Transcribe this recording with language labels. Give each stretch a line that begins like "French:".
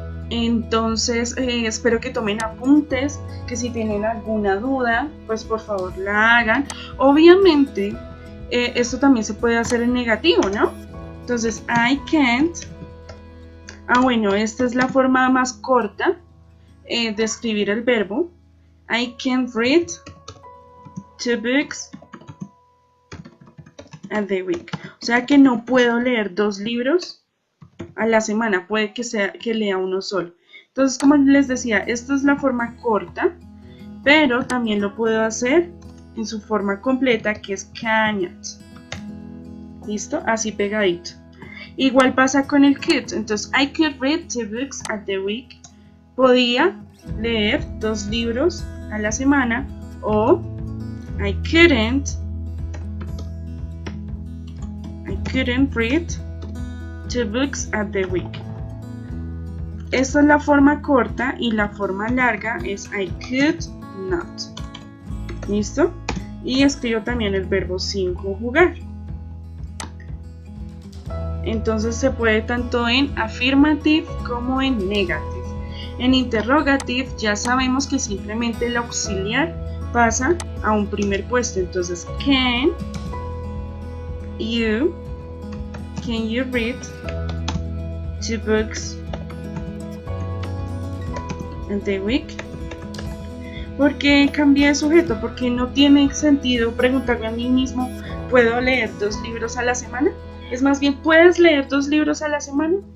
Spanish: Entonces espero que tomen apuntes, que si tienen alguna duda, pues por favor la hagan. Obviamente esto también se puede hacer en negativo, ¿no? Entonces
English: I can't.
Spanish: Bueno, esta es la forma más corta de escribir el verbo.
English: I can't read 2 books at the week.
Spanish: O sea que no puedo leer 2 libros a la semana. Puede que sea que lea uno solo. Entonces, como les decía, esta es la forma corta, pero también lo puedo hacer en su forma completa, que es cannot. ¿Listo? Así pegadito. Igual pasa con el could.
English: Entonces, I could read 2 books at the week.
Spanish: Podía leer 2 libros a la semana.
English: O I couldn't read 2 books at the week.
Spanish: Esta es la forma corta y la forma larga es
English: I could not.
Spanish: ¿Listo? Y escribo también el verbo sin conjugar. Entonces se puede tanto en affirmative como en negative. En interrogative ya sabemos que simplemente el auxiliar pasa a un primer puesto.
English: Entonces, can you read 2 books in the week?
Spanish: ¿Por qué cambié de sujeto? Porque no tiene sentido preguntarme a mí mismo, ¿puedo leer 2 libros a la semana? Es más bien, ¿puedes leer 2 libros a la semana?